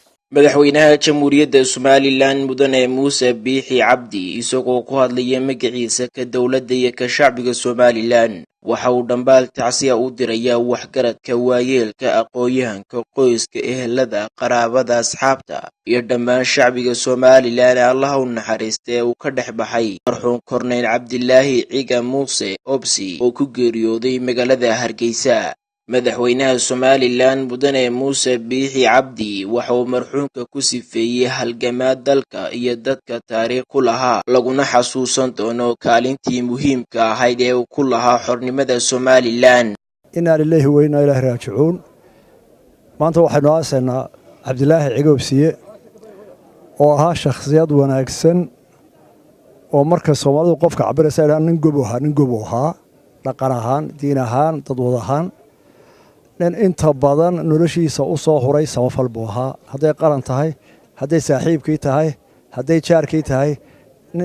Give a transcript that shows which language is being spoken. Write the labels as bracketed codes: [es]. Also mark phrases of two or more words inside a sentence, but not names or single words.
[so] madaxweynaha jamhuuriyadda Somaliland mudane Muuse Biixi Cabdi isagoo ku hadlaya magaciisa ka dowladda iyo ka shacbiga Somaliland waxa uu dhambaal tacsiya u dirayaa waxgaradka waayeelka aqoonyahanka qoyska ehelada qaraabada asxaabta iyo dhammaan shacbiga Somaliland Allah u naxariistay uu ka dhex baxay marxuum Korneyl Cabdilaahi Ciga Muuse Obsi oo ku geeriyooday magaalada Hargeysa. madaxweynaha Somaliland mudane Muuse Biixi Cabdi waxa uu marxuumka ku sifeeyay halgamaa dalka iyo dadka taariikh ku lahaa laguna xasuusan doono kaalintii muhiimka ahayd ee uu ku lahaa xornimada Somaliland. [ar] إنا لله وإنا إليه راجعون. [so] maanta waxaynu aasaynaa Cabdilaahi Ciga Obsiye oo ahaa shakhsiyad wanaagsan oo marka Soomaalidu qofka cabiraysa nin gobo ahaa dhaqan ahaan diin ahaan dad wada ahaan inta badan noloshiisa u soo huray samafal buu ahaa hadday qaran tahay hadday saaxiibkii tahay hadday jaarkii tahay nin